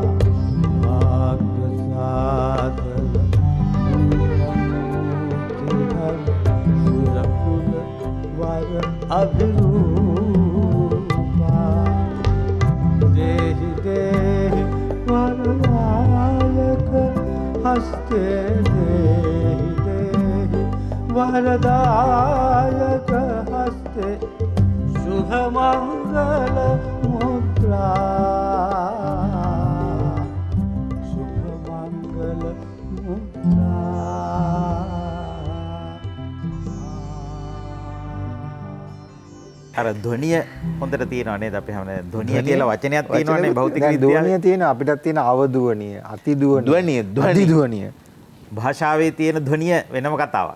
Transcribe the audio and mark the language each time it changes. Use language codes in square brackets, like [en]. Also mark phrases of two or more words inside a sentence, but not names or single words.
[sa] अभिरूपा देहि देहि वरदायक हस्ते देहि देहि वरदायक हस्ते शुभ मंगल मुद्रा शुभ मंगल मुद्रा [si] අර ධ්වනිය හොඳට තියෙනවා නේද අපි හැමෝම ධ්වනිය කියලා වචනයක් තියෙනවානේ භෞතික විද්‍යාවේ. ධ්වනිය තියෙන අපිටත් තියෙන අවධ්වනිය, අතිධ්වනිය, අධිධ්වනිය. භාෂාවේ තියෙන ධ්වනිය වෙනම කතාවක්.